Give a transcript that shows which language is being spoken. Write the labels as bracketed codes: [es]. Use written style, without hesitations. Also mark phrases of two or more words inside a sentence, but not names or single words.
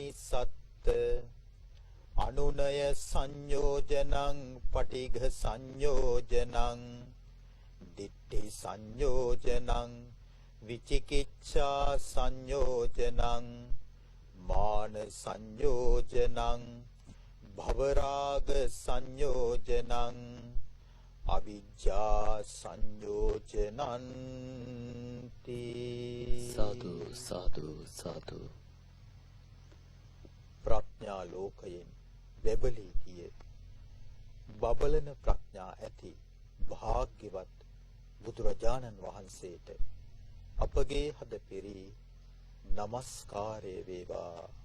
[pi] සත්ත අනුනය සංයෝජනං පටිඝ සංයෝජනං දිට්ඨි සංයෝජනං විචිකිච්ඡා සංයෝජනං මාන සංයෝජනං භවරාග සංයෝජනං අවිජ්ජා සංයෝජනන්ති. [si] සාදු සාදු සාදු. ප්‍රඥා ලෝකයෙන් බැබලී ගිය බබලන ප්‍රඥා ඇති භාග්‍යවත් බුදුරජාණන් වහන්සේට අපගේ හද පිරි නමස්කාරය වේවා.